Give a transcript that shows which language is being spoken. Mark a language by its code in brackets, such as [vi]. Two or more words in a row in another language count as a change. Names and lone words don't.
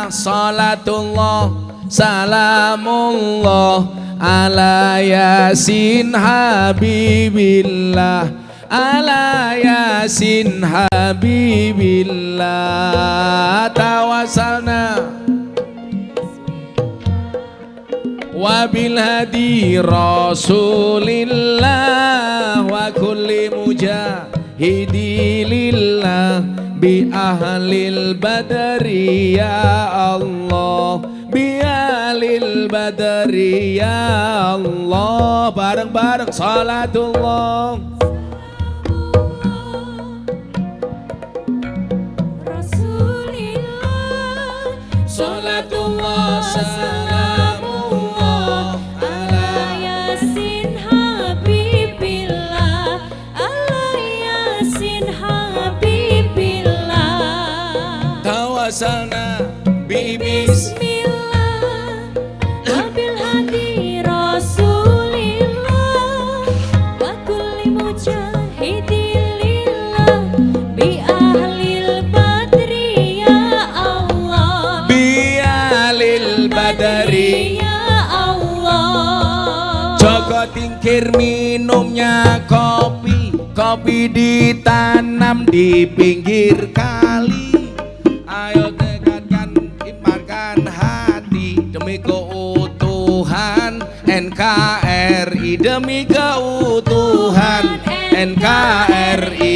[ar] صلاة الله سلام الله على يس حبيب الله. على يس حبيب الله توسلنا وبالهادي رسول الله وكل مجاهد لله بأهل البدر يا الله بأهل البدر يا الله. Bareng-bareng صلاة الله صلاة الله سلام الله على يس حبيب الله على يس حبيب الله توسلنا بسم الله وبالهادي رسول الله وكل مجاهد لله بأهل البدر يا الله بدر يا الله. [id] Joko Tingkir minumnya kopi, kopi ditanam di pinggir kali. Ayo tekadkan, imankan hati demi keutuhan NKRI, demi keutuhan NKRI.